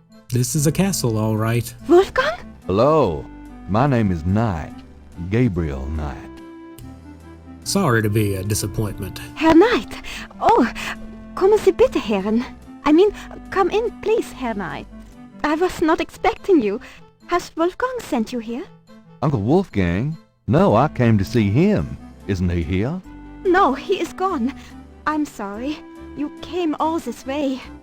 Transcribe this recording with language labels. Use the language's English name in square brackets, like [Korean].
[English] This is a castle, all right. Wolfgang? Hello, my name is Knight, Gabriel Knight. Sorry to be a disappointment. Herr Knight. [German] Oh, kommen Sie bitte, Herren. [English] I mean, come in, please, Herr Knight. I was not expecting you. Has Wolfgang sent you here? Uncle Wolfgang? No, I came to see him. Isn't he here? No, he is gone. I'm sorry. You came all this way.